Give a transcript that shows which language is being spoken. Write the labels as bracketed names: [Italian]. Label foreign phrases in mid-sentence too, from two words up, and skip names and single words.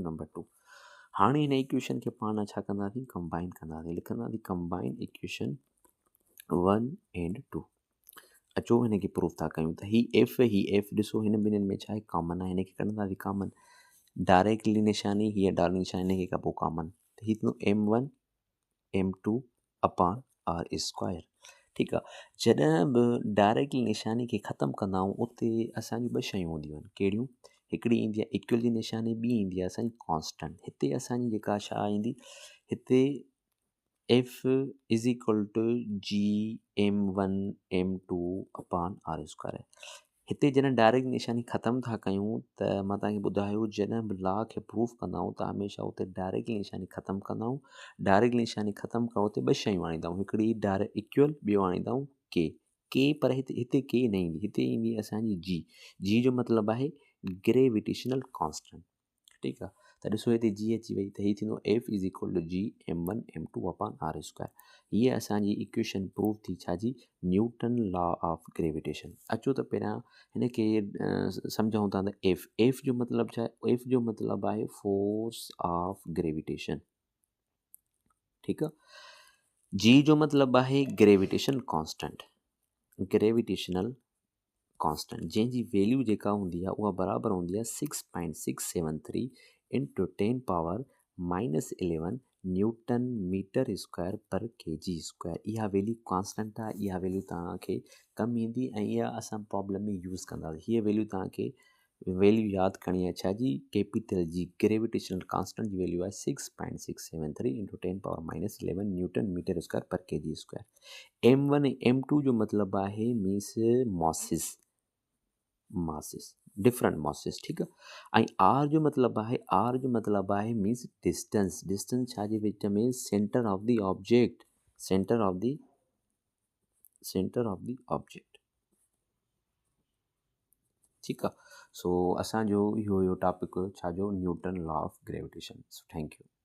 [Sindhi] नंबर 2, हाणे हिन इक्वेशन खे पाण छा कंदासीं, कंबाइन कंदासीं। लिखंदासीं [English] combine equation 1 and 2. [Sindhi] अचो हिनखे प्रूफ था कयूं त ही एफ ॾिसो हिन ॿिन्हिनि में छा आहे, कॉमन आहे। हिनखे कढंदासीं कॉमन। डायरेक्टली निशानी, हीअ डायरेक्ट निशानी, हिनखे कबो कॉमन। त ही थींदो [English] M1 M2 upon r square. [Sindhi] ठीकु आहे। जॾहिं बि डायरेक्टली निशानी खे ख़तमु कंदा आहियूं उते असांजी ॿ शयूं हूंदियूं आहिनि। कहिड़ियूं? हिकिड़ी ईंदी आहे इक्वल जी निशानी, ॿी ईंदी आहे असांजी कॉन्स्टेंट। हिते असांजी जेका छा ईंदी, हिते [English] F is equal to GM1 M2 upon r square. [Sindhi] हिते जॾहिं डायरेक्ट निशानी ख़तमु था कयूं त मां तव्हांखे ॿुधायो, जॾहिं बि लॉ खे प्रूफ कंदा आहियूं त हमेशह उते डायरेक्ट निशानी ख़तमु कंदा आहियूं। डायरेक्ट निशानी ख़तमु करणु उते ॿ शयूं आणींदा आहियूं, हिकिड़ी डायरेक्ट इक्वल, ॿियो आणींदा आहियूं के पर हिते के न ईंदी, हिते ईंदी असांजी जी जो मतिलबु आहे [English] gravitational constant. [Sindhi] ठीकु आहे। त ॾिसो हिते जी अची वई त हीअ थींदो [English] F is equal to G m1 m2 upon r square. [Sindhi] हीअ असांजी इक्वेशन प्रूव थी छाजी, [English] Newton law of gravitation. [Sindhi] अचो त पहिरियां हिन खे सम्झूं था त एफ जो मतिलबु छा आहे, एफ जो मतिलबु आहे [English] force of gravitation, [Sindhi] ठीकु आहे। जी जो मतिलबु आहे [English] gravitation constant, gravitational constant [Sindhi] जंहिंजी वैल्यू जेका हूंदी आहे उहा बराबरि हूंदी आहे [English] 6.673 into 10 power -11 newton meter square per kg square. [Sindhi] इहा वैल्यू कॉन्स्टेंट आहे, इहा वैल्यू तव्हांखे कमु ईंदी ऐं इहा असां प्रॉब्लम में यूज़ कंदासीं। हीअ वैल्यू तव्हांखे वैल्यू यादि करणी आहे छाजी, कैपिटल जी [English] gravitational constant [Sindhi] जी वैल्यू आहे [English] 6.673 into 10 power -11 newton meter square per kg square. [Sindhi] m1 m2 जो मतिलबु आहे [English] means masses, different masses, [Sindhi] ठीकु आहे। ऐं आर जो मतिलबु आहे [English] means distance, distance [Sindhi] छाजे विच में, [English] center of the object, center of the object, [Sindhi] सेंटर ऑफ द ऑब्जेक्ट, ठीकु आहे। सो असांजो इहो टॉपिक छाजो, [English] Newton law of gravitation. सो थैंक यू।